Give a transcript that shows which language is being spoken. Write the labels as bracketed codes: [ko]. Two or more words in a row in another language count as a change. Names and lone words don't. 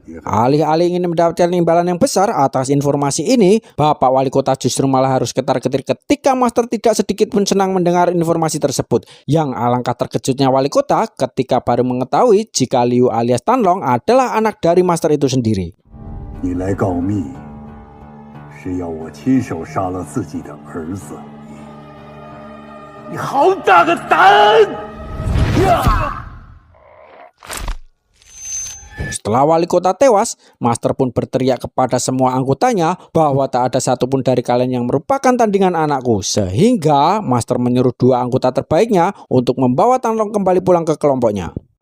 [id] Alih-alih ingin mendapatkan imbalan yang besar atas informasi ini, Bapak Wali Kota justru malah harus ketar-ketir ketika Master tidak sedikit pun senang mendengar informasi tersebut. Yang alangkah terkejutnya Wali Kota ketika baru mengetahui jika Liu alias Tanlong adalah anak dari Master itu sendiri. [zh] 你来告密，是要我亲手杀了自己的儿子。你好大个胆！ [id] Setelah Wali Kota tewas, Master pun berteriak kepada semua anggotanya bahwa tak ada satupun dari kalian yang merupakan tandingan anakku. Sehingga Master menyuruh 2 anggota terbaiknya untuk membawa Tanlong kembali pulang ke kelompoknya.